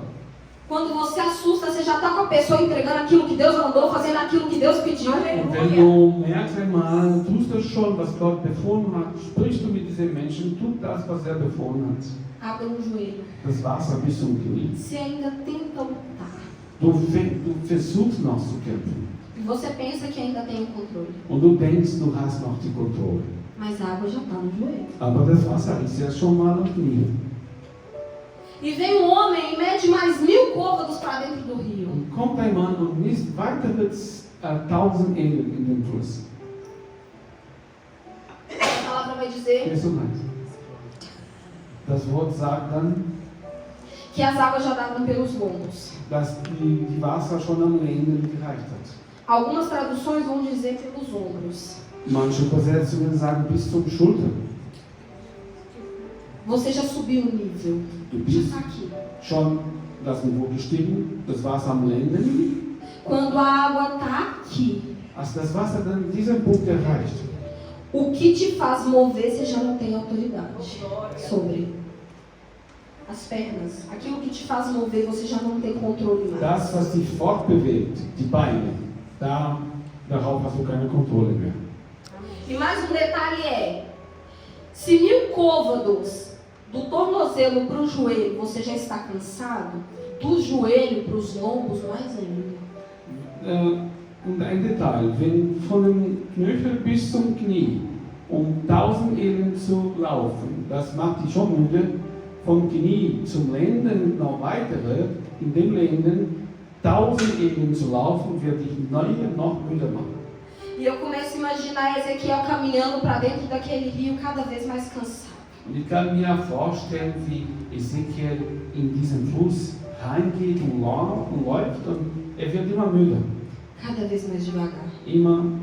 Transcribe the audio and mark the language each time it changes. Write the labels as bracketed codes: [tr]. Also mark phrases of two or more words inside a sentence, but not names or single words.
[pt] Quando você assusta, você já está com a pessoa entregando aquilo que Deus mandou, fazendo aquilo que Deus pediu. [de] Und wenn du merkst einmal, tust das schon, was Gott befohlen hat, sprichst du mit diesem Menschen, tut das, was er befohlen hat. [pt] Água no joelho. [de] Das Wasser bis zum Knie. [pt] Você ainda tenta lutar. [de] Du versuchst noch zu kämpfen. [pt] E você pensa que ainda tem o controle. [de] Und du denkst, du hast noch die Kontrolle. [pt] Mas a água já está no joelho. [de] Aber das Wasser ist ja schon mal am Knie. [pt] E vem um homem e mede mais 1000 côvados para dentro do rio. [de] Und kommt ein Mann und misst weitere 1000 Ellen in den Fluss. [pt] A palavra vai dizer Verso 1. [de] Das Wort sagt dann, [pt] que as águas já davam pelos lombos. [de] dass die Wasser schon am Lenden gereicht hat. [pt] Algumas traduções vão dizer pelos ombros. [de] Manche Übersetzungen sagen bis zum Schulter. [pt] Você já subiu o nível. [de] Du [pt] Já [de] bist [pt] está aqui. [de] schon das Niveau gestiegen, das Wasser am Lenden. [pt] Quando a água está aqui, [de] Als das Wasser dann diesen Punkt erreicht, [pt] o que te faz mover, você já não tem autoridade sobre. As pernas, aquilo que te faz mover, você já não tem controle mais. [de] das, was dich fortbewegt, die Beine, darauf hast du keine Kontrolle mehr. [pt] E mais um detalhe é, se 1000 côvados do tornozelo para o joelho você já está cansado, do joelho para os lombos mais ainda. [de] Und ein Detail, wenn von dem Knöchel bis zum Knie 1000 Ellen zu laufen, das macht dich schon müde. Vom Knie zum Lenden noch weitere, in dem Lenden 1000 Ellen zu laufen, wird dich noch müder machen. [pt] E eu começo a imaginar Ezequiel caminhando para dentro daquele rio cada vez mais cansado. [de] Und ich kann mir vorstellen, wie Ezekiel in diesen Fluss reingeht und läuft und er wird immer müder. [pt] Cada vez mais devagar.